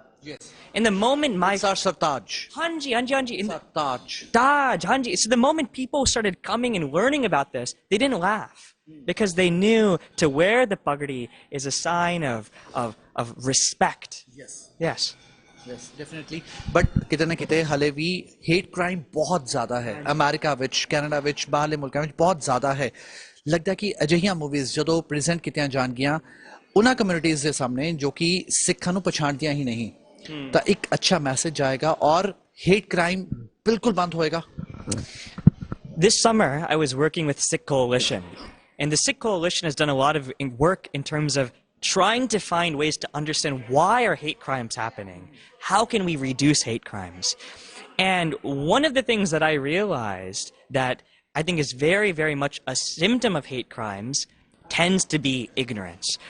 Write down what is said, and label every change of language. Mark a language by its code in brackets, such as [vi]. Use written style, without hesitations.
[en] Yes. In the moment It's our sartaj. Hanji. Sartaj. Taj, Hanji. So the moment people started coming and learning about this, they didn't laugh. Because they knew to wear the pagdi is a sign of respect. Yes. Yes, definitely. [pa] But ਕਿਤੇ ਨਾ ਕਿਤੇ ਹਲੇ ਵੀ hate crime ਬਹੁਤ ਜ਼ਿਆਦਾ ਹੈ America ਵਿੱਚ, Canada ਵਿੱਚ, ਬਾਹਰਲੇ ਮੁਲਕਾਂ ਵਿੱਚ ਬਹੁਤ ਜ਼ਿਆਦਾ ਹੈ। ਲੱਗਦਾ ਕਿ ਅਜਿਹੀਆਂ ਮੂਵੀਜ਼ ਜਦੋਂ ਪ੍ਰੈਜ਼ੈਂਟ ਕੀਤੀਆਂ ਜਾਣਗੀਆਂ ਉਹਨਾਂ ਕਮਿਊਨਿਟੀਜ਼ ਦੇ ਸਾਹਮਣੇ ਜੋ ਕਿ ਸਿੱਖਾਂ ਨੂੰ ਪਛਾਣਦੀਆਂ ਹੀ ਨਹੀਂ, ਤਾਂ ਇੱਕ ਅੱਛਾ ਮੈਸੇਜ ਜਾਏਗਾ ਔਰ hate crime ਬਿਲਕੁਲ ਬੰਦ ਹੋਏਗਾ। [en] This summer, I was working with Sikh Coalition. And the Sikh Coalition has done a lot of work in terms of trying to find ways to understand why are hate crimes happening? How can we reduce hate crimes? And one of the things that I realized that I think is very, very much a symptom of hate crimes tends to be ignorance.